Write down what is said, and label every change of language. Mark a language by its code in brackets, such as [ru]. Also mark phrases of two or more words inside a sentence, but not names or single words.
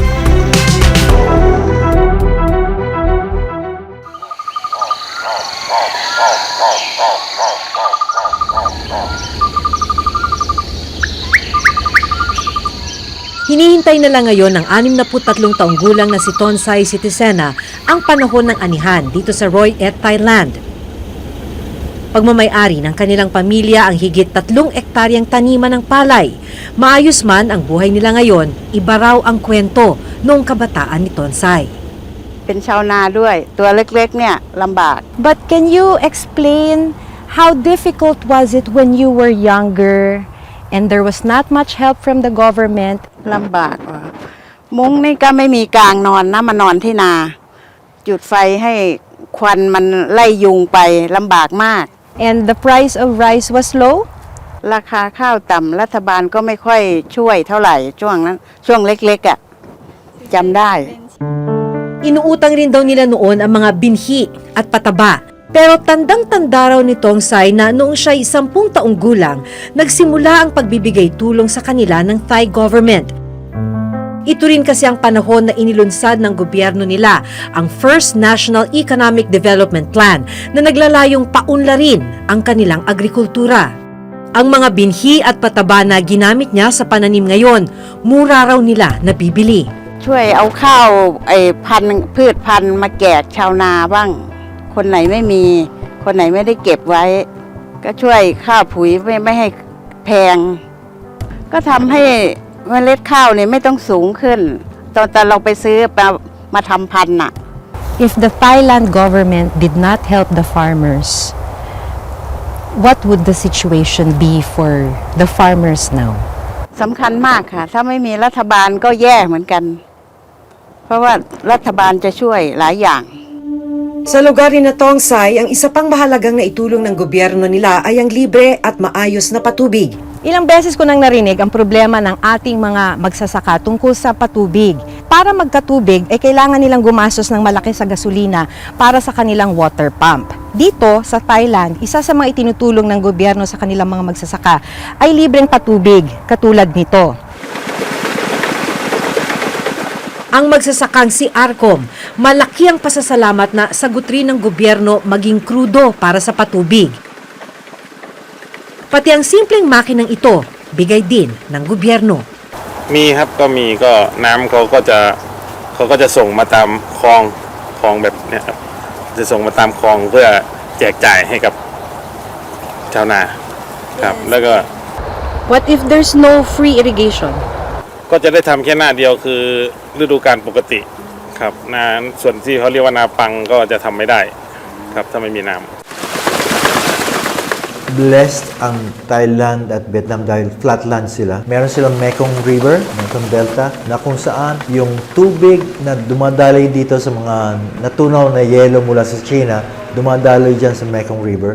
[tl] Hinihintay na lang ngayon ng 63 taong gulang na si Tongsay Sitisena ang panahon ng anihan dito sa Roi Et, Thailand. Pagmamay-ari ng kanilang pamilya ang higit 3 ektaryang taniman ng palay. Maayos man ang buhay nila ngayon, iba raw ang kwento noong kabataan ni Tongsay. [th] เป็นชาวนาด้วยตัวเล็กๆเนี่ยลำบาก [en] But can you explain how difficult was it when you were younger and there was not much help from the government? [th] ลำบากว่ะมุ้งนี่ก็ไม่มีกลางนอนนะมานอนที่นา จุดไฟให้ควันมันไล่ยุงไปลำบากมาก [en] And the price of rice was low? [th] ราคาข้าวต่ำรัฐบาลก็ไม่ค่อยช่วยเท่าไหร่ช่วงนั้นช่วงเล็กๆอ่ะจำได้ [tl] Inuutang rin daw nila noon ang mga binhi at pataba. Pero tandang-tanda raw ni Tongsay na noong siya'y 10 taong gulang, nagsimula ang pagbibigay tulong sa kanila ng [en] Thai government. [tl] Ito rin kasi ang panahon na inilunsad ng gobyerno nila ang First National Economic Development Plan na naglalayong paunlarin ang kanilang agrikultura. Ang mga binhi at pataba na ginamit niya sa pananim ngayon, mura raw nila nabibili. [th] ช่วยเอาข้าวพันธุ์พืชพันธุ์มาแจกชาวนาบ้างคนไหนไม่มีคนไหนไม่ได้เก็บไว้ ก็ช่วยค่าปุ๋ยไม่ให้แพง ก็ทำให้เมล็ดข้าวเนี่ยไม่ต้องสูงขึ้นตอนเราไปซื้อมาทำพันธุ์น่ะ [en] If the Thailand government did not help the farmers, what would the situation be for the farmers now? [th] สำคัญมากค่ะถ้าไม่มีรัฐบาลก็แย่เหมือนกัน เพราะว่ารัฐบาลจะช่วยหลายอย่าง [tl] Sa lugar ni na Tongsay, ang isa pang mahalagang naitulong ng gobyerno nila ay ang libre at maayos na patubig. Ilang beses ko nang narinig ang problema ng ating mga magsasaka tungkol sa patubig. Para magkatubig, kailangan nilang gumastos ng malaki sa gasolina para sa kanilang [en] water pump. [tl] Dito, sa Thailand, isa sa mga itinutulong ng gobyerno sa kanilang mga magsasaka ay libreng patubig, katulad nito. Ang magsasakang si Arcom, malaki ang pasasalamat na sagot rin ng gobyerno maging krudo para sa patubig. Pati ang simpleng makinang ito, bigay din ng gobyerno. [th] มีครับก็มีก็น้ำเขาก็จะส่งมาตามคลองแบบเนี้ยครับจะส่งมาตามคลองเพื่อแจกจ่ายให้กับชาวนาครับแล้วก็ [en] What if there's no free irrigation? [th] ก็จะได้ทำแค่หน้าเดียวคือฤดูกาลปกติครับนาส่วนที่เขาเรียกว่านาปังก็จะทำไม่ได้ครับถ้าไม่มีน้ำ [tl] Blessed ang Thailand at Vietnam dahil flatland sila. Meron silang Mekong River, Mekong Delta, na kung saan yung tubig na dumadaloy dito sa mga natunaw na yelo mula sa China, dumadaloy dyan sa Mekong River.